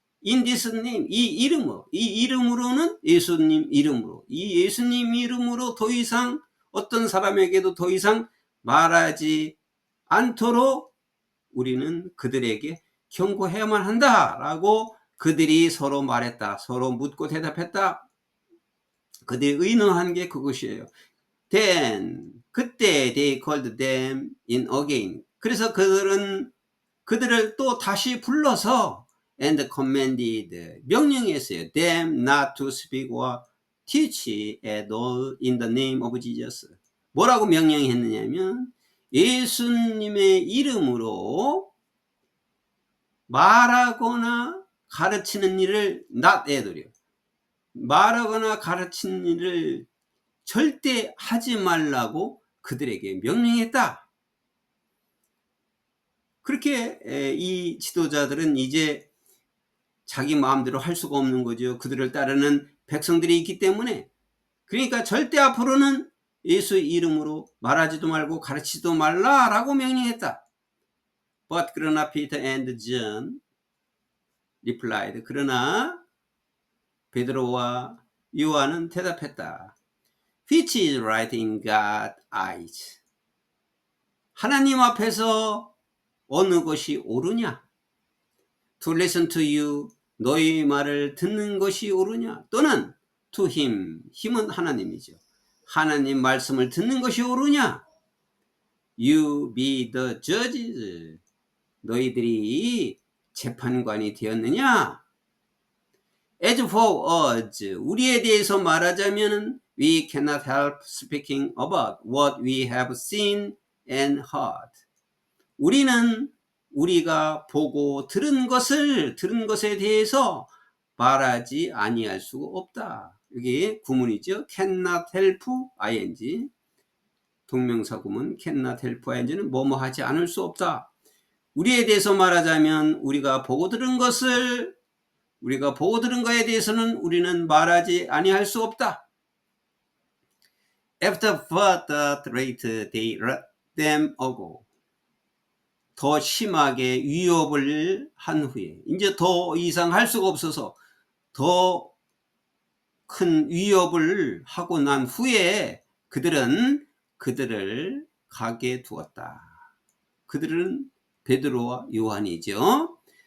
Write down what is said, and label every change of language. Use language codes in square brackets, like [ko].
[en] in this name, [ko] 이 이름으로, 이 이름으로는 예수님 이름으로, 이 예수님 이름으로 더 이상 어떤 사람에게도 더 이상 말하지 않도록 우리는 그들에게 경고해야만 한다라고 그들이 서로 말했다. 서로 묻고 대답했다. 그들이 의논한 게 그것이에요. [en] Then 그때 they called them in again. [ko] 그래서 그들을 또 다시 불러서 [en] and commanded [ko] 명령했어요. [en] them not to speak or teach at all in the name of Jesus. [ko] 뭐라고 명령했느냐면 예수님의 이름으로 말하거나 가르치는 일을 not at요. 말하거나 가르치는 일을 절대 하지 말라고 그들에게 명령했다. 그렇게 이 지도자들은 이제 자기 마음대로 할 수가 없는 거죠. 그들을 따르는 백성들이 있기 때문에. 그러니까 절대 앞으로는 예수 이름으로 말하지도 말고 가르치지도 말라라고 명령했다. [en] But 그러나 Peter and John replied. [ko] 그러나 베드로와 요한은 대답했다. [en] Which is right in God's eyes. [ko] 하나님 앞에서 어느 것이 옳으냐? [en] To listen to you. [ko] 너희 말을 듣는 것이 옳으냐? 또는 [en] to him. [ko] 힘은 하나님이죠. 하나님 말씀을 듣는 것이 옳으냐? [en] You be the judges. [ko] 너희들이 재판관이 되었느냐? [en] As for us, [ko] 우리에 대해서 말하자면 [en] we cannot help speaking about what we have seen and heard. [ko] 우리는 우리가 보고 들은 것에 대해서 말하지 아니할 수가 없다. 여기 구문이죠. cannot help ing. 동명사 구문 cannot help ing는 뭐뭐 하지 않을 수 없다. 우리에 대해서 말하자면 우리가 보고 들은 거에 대해서는 우리는 말하지 아니할 수 없다. [en] After further threat, they let them go. [ko] 더 심하게 위협을 한 후에 이제 더 이상 할 수가 없어서 더 큰 위협을 하고 난 후에 그들은 그들을 가게 두었다. 그들은 베드로와 요한이죠.